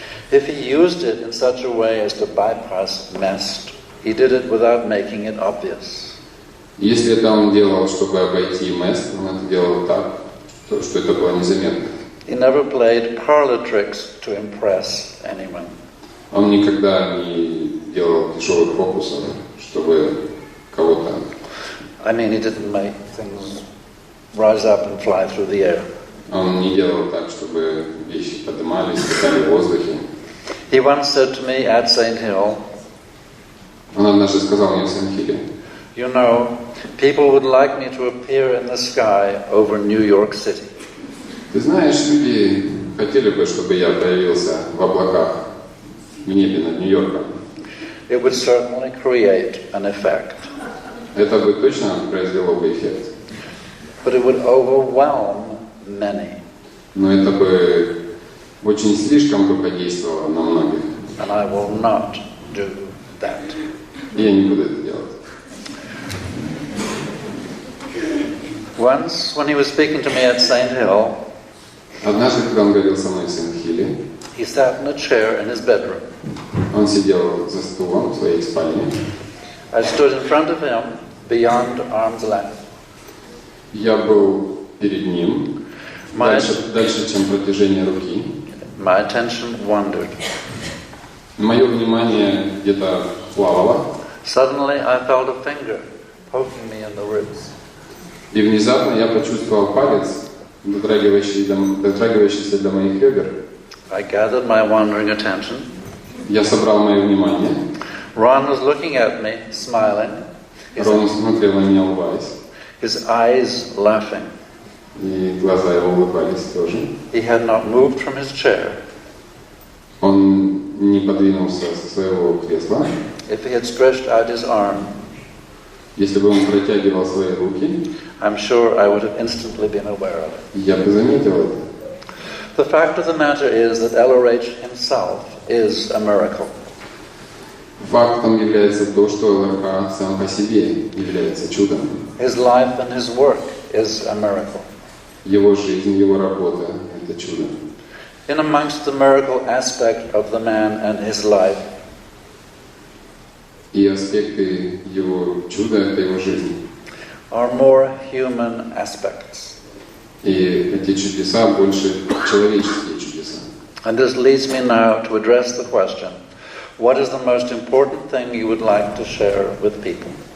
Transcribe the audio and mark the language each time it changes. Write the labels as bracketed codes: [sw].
[en] If he used it in such a way as to bypass MEST, he did it without making it obvious. [ru] Если это он делал, чтобы обойти МЭС, он это делал так, что это было незаметно. [en] He never played parlor tricks to impress anyone. [ru] Он никогда не делал тяжелых фокусов, чтобы кого-то... [en] I mean, he didn't make things rise up and fly through the air. [ru] Он не делал так, чтобы вещи поднимались, летали в воздухе. [en] He once said to me at St. Hill, [ru] Он однажды сказал мне в Саентологии: [en] you know, people would like me to appear in the sky over New York City. [ru] Ты знаешь, люди хотели бы, чтобы я появился в облаках в небе над Нью-Йорком. [en] It would certainly create an effect. [ru] Это бы точно произвело бы эффект. [en] But it would overwhelm many. [ru] Но это бы очень слишком бы подействовало на многих. [en] And I will not do that. [ru] И я не буду это делать. [en] Once, when he was speaking to me at St. Hill, [ru] Однажды, когда он говорил со мной в Саентологии, [en] he sat in a chair in his bedroom. [ru] он сидел за стулом в своей спальне. [en] I stood in front of him, beyond arm's length. [ru] Я был перед ним, дальше, чем протяжение руки. [en] My attention wandered. [ru] Мое внимание где-то плавало, [en] Suddenly, I felt a finger poking me in the ribs. [ru] и внезапно я почувствовал палец, дотрагивающийся до моих ребер. [en] I gathered my wandering attention. [ru] Я собрал мое внимание. [en] Ron was looking at me, smiling. [ru] Рон смотрел на меня, улыбаясь. [en] His eyes laughing. [ru] И глаза его улыбались тоже. [en] He had not moved from his chair. [ru] Он не подвинулся со своего кресла. [en] If he had stretched out his arm, [ru] Если бы он протягивал свои руки, [en] I'm sure I would have instantly been aware of it. [ru] я бы заметил это. [en] The fact of the matter is that LRH himself is a miracle. [ru] Фактом является то, что ЛРК сам по себе является чудом. [en] His life and his work is a miracle. [ru] Его жизнь, его работа – это чудо. [en] In amongst the miracle aspect of the man and his life, [ru] И аспекты его чуда – это его жизнь. [en] are more human aspects. [ru] И эти чудеса больше человеческие чудеса. [en] And this leads me now to address the question, what is the most important thing you would like to share with people?